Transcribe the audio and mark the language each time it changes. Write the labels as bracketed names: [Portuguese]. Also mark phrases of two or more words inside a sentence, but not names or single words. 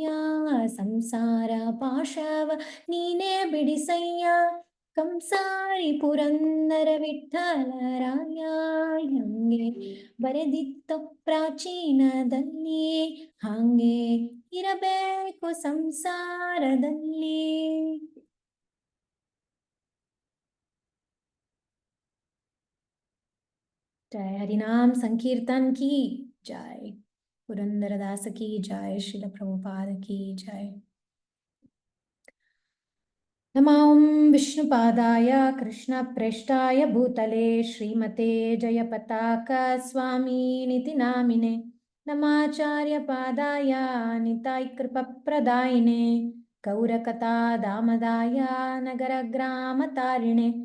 [Kannada] ಸಂಸಾರ ಪಾಶವ ನೀನೇ ಬಿಡಿಸಯ್ಯ, ಕಂಸಾರಿ ಪುರಂದರ ವಿಠ್ಠಲರಾಯ. ಹಂಗೆ ಬರೆದಿತ್ತು ಪ್ರಾಚೀನದಲ್ಲಿ, ಹಾಗೆ ಇರಬೇಕು ಸಂಸಾರದಲ್ಲಿ. [Hindi] जय हरिनाम संकीर्तन की जय, पुरंदरदास की जय, श्रील प्रभुपाद की जय। [Sanskrit] नमो विष्णुपादाय कृष्णप्रेष्ठाय भूतले श्रीमते जयपताका स्वामिनिति नामिने, नमाचार्यपादाय निताय कृपप्रदायिने, गौरकथा दामदाय नगरग्रामतारिणे।